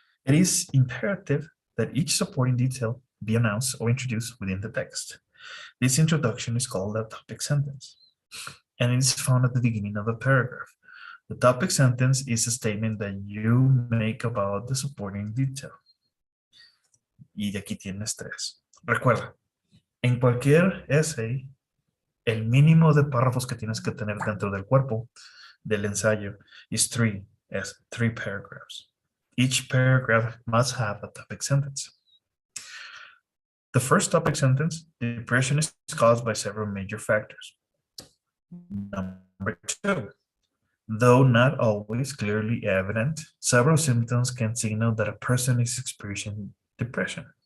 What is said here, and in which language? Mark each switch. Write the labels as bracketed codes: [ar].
[en] It is imperative that each supporting detail be announced or introduced within the text. This introduction is called a topic sentence, and it is found at the beginning of a paragraph. The topic sentence is a statement that you make about the supporting detail. [es] Y de aquí tienes tres. Recuerda, en cualquier essay, el mínimo de párrafos que tienes que tener dentro del cuerpo del ensayo [en] is three paragraphs. Each paragraph must have a topic sentence. The first topic sentence, depression is caused by several major factors. Number two, though not always clearly evident, several symptoms can signal that a person is experiencing depression.